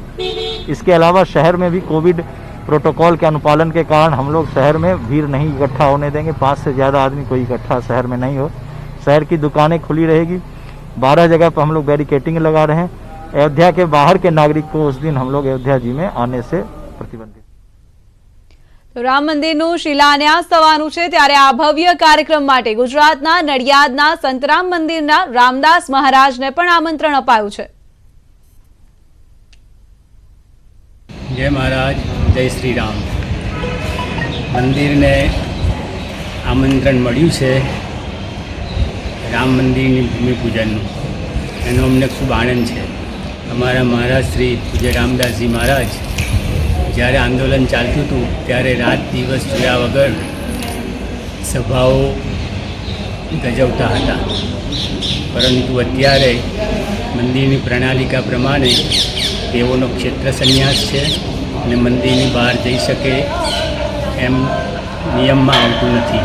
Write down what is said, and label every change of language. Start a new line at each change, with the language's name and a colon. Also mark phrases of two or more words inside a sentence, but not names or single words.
Hindi: इसके अलावा शहर में भी कोविड प्रोटोकॉल के अनुपालन के कारण हम लोग शहर में भीड़ नहीं इकट्ठा होने देंगे। 5 से ज़्यादा आदमी कोई इकट्ठा शहर में नहीं हो। शहर की दुकानें खुली रहेगी। 12 जगह पर हम लोग बैरिकेटिंग लगा रहे हैं। अयोध्या के बाहर के नागरिक को उस दिन हम लोग अयोध्या जी में आने से प्रतिबंधित।
Gujarati: तो राम मंदिरનું શિલાન્યાસ થવાનું છે, ત્યારે આ ભવ્ય કાર્યક્રમ માટે ગુજરાતના નડિયાદના સંતરામ મંદિરના રામદાસ મહારાજને પણ આમંત્રણ અપાયું છે।
Hindi: जय महाराज, जय श्री राम।
Gujarati: મંદિર ને આમંત્રણ मळ्યું છે राम मंदिરની ભૂમિ પૂજનનું, એનો અમને ખૂબ આનંદ છે। અમારા મહારાજ શ્રી પૂજ્ય રામદાસજી મહારાજ જ્યારે આંદોલન ચાલતું હતું ત્યારે રાત દિવસ જોયા વગર સભાઓ ગજવતા હતા, પરંતુ અત્યારે મંદિરની પ્રણાલિકા પ્રમાણે તેઓનો ક્ષેત્ર સંન્યાસ છે અને મંદિરની બહાર જઈ શકે એમ નિયમમાં આવતું નથી।